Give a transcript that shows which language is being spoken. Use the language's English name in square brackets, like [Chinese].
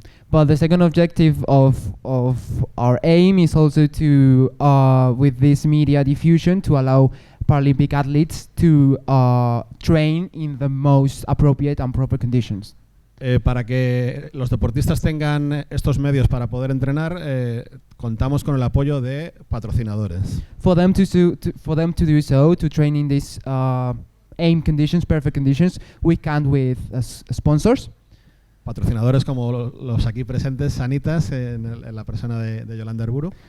[English] But the second objective of our aim is also to, with this media diffusion, to allow Paralympic athletes to train in the most appropriate and proper conditions. [Spanish] Para que los deportistas tengan estos medios para poder entrenar, contamos con el apoyo de patrocinadores. [English] For them to do so, to train in these aim conditions, perfect conditions, we count with sponsors. [Spanish] Patrocinadores como los aquí presentes, Sanitas, en la persona de Yolanda Arburu.